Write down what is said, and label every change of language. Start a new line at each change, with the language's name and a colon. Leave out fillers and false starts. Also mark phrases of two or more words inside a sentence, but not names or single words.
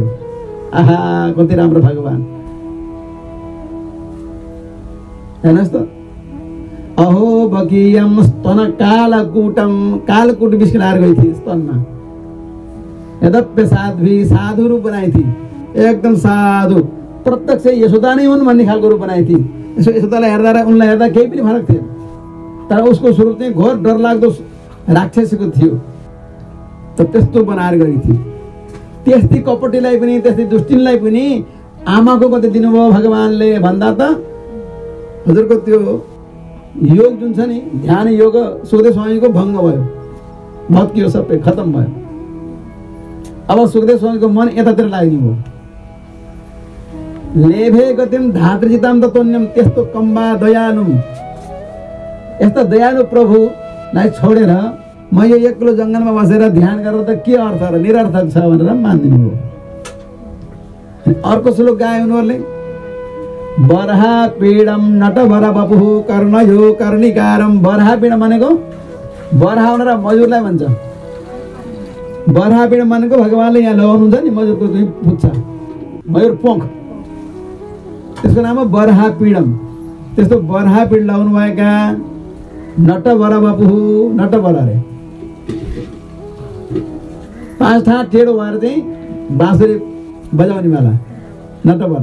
Nepali: आहा, कति राम्रो भगवान। हेर्नुहोस् त,
Sanskrit: अहो बकीयम स्तन कालकूटम,
Nepali: कालकूट बिस्किलाएर
Hindi: गई थी
Nepali: स्तनमा। यद्यप्य साध्वी, साधु रूप
Hindi: बनाई थी,
Nepali: एकदम साधु, प्रत्यक्ष यशोदा नै हुन् भन्ने खालको रूप
Hindi: बनाई थी।
Nepali: यशोदालाई हेर्दा र उनलाई हेर्दा केही पनि फरक थिएन, तर उसको स्वरूप चाहिँ घोर डरलाग्दो राक्षसीको थियो। त त्यस्तो बनाएर
Hindi: गई थी।
Nepali: त्यस्तै कपटीलाई पनि, त्यस्तै दुष्टिनलाई पनि आमाको गति दिनुभयो भगवानले भन्दा त हजुरको त्यो योग जुन छ नि, ध्यान योग सुखदेव स्वामीको भङ्ग भयो, भत्कियो, सबै खत्म भयो। अब सुखदेव स्वामीको मन यतातिर लाग्दिनु भयो।
Sanskrit: लेभे गतिम धातृजिताम तत्वन्यम,
Nepali: त्यस्तो
Sanskrit: कम्बा दयालुम,
Nepali: यस्ता दयालु प्रभुलाई छोडेर म यो एक्लो जङ्गलमा बसेर ध्यान गरेर त के अर्थ र निरर्थक छ भनेर मान्दिनु भयो। अर्को श्लोक गाए उनीहरूले,
Sanskrit: बरहा पीडम नटभर बपुः कर्णयो कर्णिकारम।
Nepali: बरहा पीड भनेको बरहा भनेर मजुरलाई भन्छ। बरहा पीड भनेको भगवानले यहाँ लगाउनुहुन्छ नि मजुरको दुई पुच्छा, मजुर पोख, त्यसको नाम हो बरहा पीडम। त्यस्तो बरहा पीड लगाउनु भएका
Sanskrit: नटभर बपुः,
Nepali: नटभर अरे 5 ठाँ टेढो भएर चाहिँ बाँसुरी बजाउने वाला नटभर।